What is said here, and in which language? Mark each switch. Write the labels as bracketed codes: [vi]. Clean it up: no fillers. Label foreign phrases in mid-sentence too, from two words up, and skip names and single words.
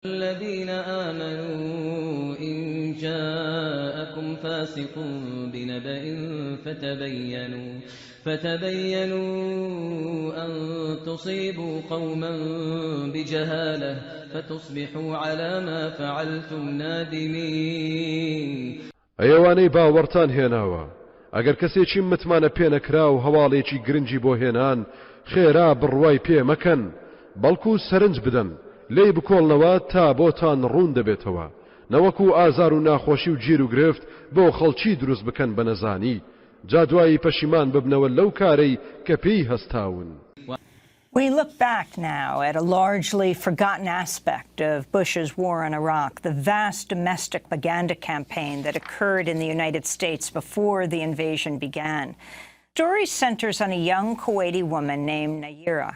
[ar] الذين آمنوا إن جاءكم فاسق بنبأ فتبينوا أن تصيبوا قوما بجهالة فتصبحوا على ما فعلتم نادمين. [ckb] ئەوانەی باوەڕتان هێناوە ئەگەر کەسێکی متمانە پێنەکرا و هەواڵێکی گرنگی بۆ هێنان خێرا بڕوای پێ مەکەن بەڵکو سەرنج بدەن لێی بکۆڵنەوە تا بۆتان ڕوون دەبێتەوە نەوەکو ئازار و ناخۆشی و گیر و گرفت بۆ خەڵکی دروست بکەن بە نەزانی جا دوایی پەشیمان ببنەوە لەو کارەی کە پێی هەستاون. [en] We look back now at a largely forgotten aspect of Bush's war in Iraq, the vast domestic propaganda campaign that occurred in the United States before the invasion began. The story centers on a young Kuwaiti woman named Nayrah.